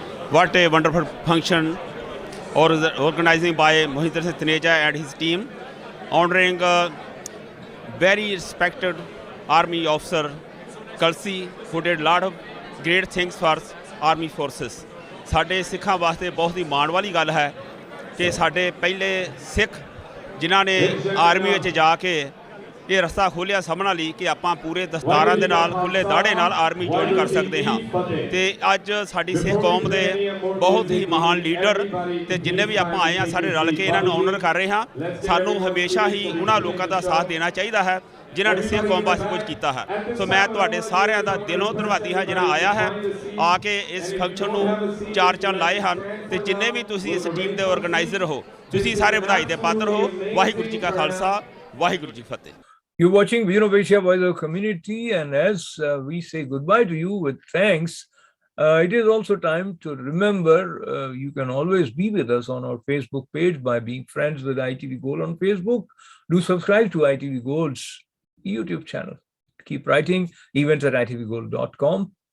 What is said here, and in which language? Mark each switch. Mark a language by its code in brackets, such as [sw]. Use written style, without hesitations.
[en] What a wonderful function organizing by Mohinder Singh Taneja and his team, honoring very respected Army officer Kalsi, who did a lot of great things for Army forces. [pa] ਸਾਡੇ ਸਿੱਖਾਂ ਵਾਸਤੇ ਬਹੁਤ ਹੀ ਮਾਣ ਵਾਲੀ ਗੱਲ ਹੈ ਕਿ ਸਾਡੇ ਪਹਿਲੇ ਸਿੱਖ ਜਿਨ੍ਹਾਂ ਨੇ ਆਰਮੀ ਵਿੱਚ ਜਾ ਕੇ ਇਹ ਰਸਤਾ ਖੋਲ੍ਹਿਆ ਸਾਹਮਣਾ ਲਈ ਕਿ ਆਪਾਂ ਪੂਰੇ ਦਸਤਾਰਾਂ ਦੇ ਨਾਲ ਖੁੱਲੇ ਦਾੜੇ ਨਾਲ ਆਰਮੀ ਜੁਆਇਨ ਕਰ ਸਕਦੇ ਹਾਂ। ਤੇ ਅੱਜ ਸਾਡੀ ਸਿੱਖ ਕੌਮ ਦੇ ਬਹੁਤ ਹੀ ਮਹਾਨ ਲੀਡਰ ਤੇ ਜਿੰਨੇ ਵੀ ਆਪਾਂ ਆਏ ਹਾਂ ਸਾਰੇ ਰਲ ਕੇ ਇਹਨਾਂ ਨੂੰ ਆਨਰ ਕਰ ਰਹੇ ਹਾਂ। ਸਾਨੂੰ ਹਮੇਸ਼ਾ ਹੀ ਉਹਨਾਂ ਲੋਕਾਂ ਦਾ ਸਾਥ ਦੇਣਾ ਚਾਹੀਦਾ ਹੈ ਜਿਨ੍ਹਾਂ ਨੇ ਸਿੱਖ ਕੌਮ ਵਾਸਤੇ ਕੁਝ ਕੀਤਾ ਹੈ। ਸੋ ਮੈਂ ਤੁਹਾਡੇ ਸਾਰਿਆਂ ਦਾ ਦਿਲੋਂ ਧੰਨਵਾਦੀ ਹਾਂ ਜਿਨ੍ਹਾਂ ਆਇਆ ਹੈ, ਆ ਕੇ ਇਸ ਫੰਕਸ਼ਨ ਨੂੰ ਚਾਰ ਚੰਨ ਲਾਏ ਹਨ। ਤੇ ਜਿੰਨੇ ਵੀ ਤੁਸੀਂ ਇਸ ਟੀਮ ਦੇ ਆਰਗੇਨਾਈਜ਼ਰ ਹੋ, ਤੁਸੀਂ ਸਾਰੇ ਵਧਾਈ ਦੇ ਪਾਤਰ ਹੋ। ਵਾਹਿਗੁਰੂ ਜੀ ਕਾ ਖਾਲਸਾ, ਵਾਹਿਗੁਰੂ ਜੀ ਫਤਿਹ। [en] You're watching Vision of Asia Voice of Community, and as we say goodbye to you with thanks, it is also time to remember you can always be with us on our Facebook page by being friends with ITV Gold on Facebook. Do subscribe to ITV Gold's YouTube channel. Keep writing, events at itvgold.com.